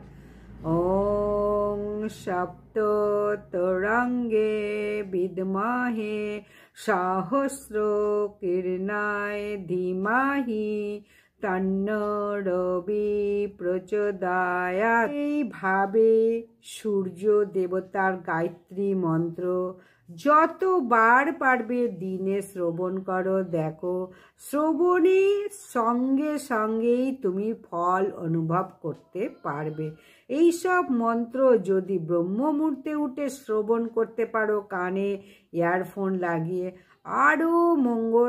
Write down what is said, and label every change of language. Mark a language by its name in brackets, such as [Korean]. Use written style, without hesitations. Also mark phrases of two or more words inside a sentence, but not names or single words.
[Sanskrit] ॐ सप्ततुरङ्गे विद्महे सहस्रकिरणाय धीमहि तन्नो रविः प्रचोदयात्। [Bangla] এইভাবে সূর্য দেবতার গায়ত্রী মন্ত্র যতবার পারবে দিনে শ্রবণ করো। দেখো, শ্রবণের সঙ্গে সঙ্গেই তুমি ফল অনুভব করতে পারবে। এইসব মন্ত্র যদি ব্রহ্ম মুহূর্তে উঠে শ্রবণ করতে পারো কানে ইয়ারফোন লাগিয়ে, আরও মঙ্গল।